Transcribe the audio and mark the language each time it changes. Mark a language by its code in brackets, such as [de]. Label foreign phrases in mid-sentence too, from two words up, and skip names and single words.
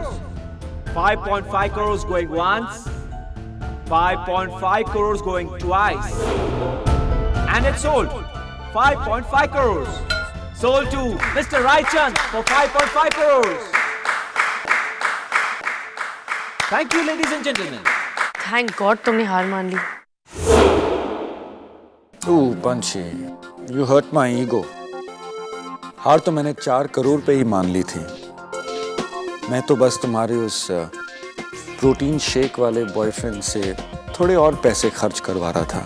[en] 5.5 crores going once. 5.5 crores going twice. And it's sold. 5.5 crores. Sold to Mr. Raichand for 5.5 crores. Thank you, ladies and gentlemen. thank God [hi] तुमने हार मान ली। [en] Ooh, Banshi, you hurt my ego. [hi] हार तो मैंने 4 करोड़ पे ही मान ली थी। मैं तो बस तुम्हारे उस [en] protein shake [hi] वाले बॉयफ्रेंड से थोड़े और पैसे खर्च करवा रहा था।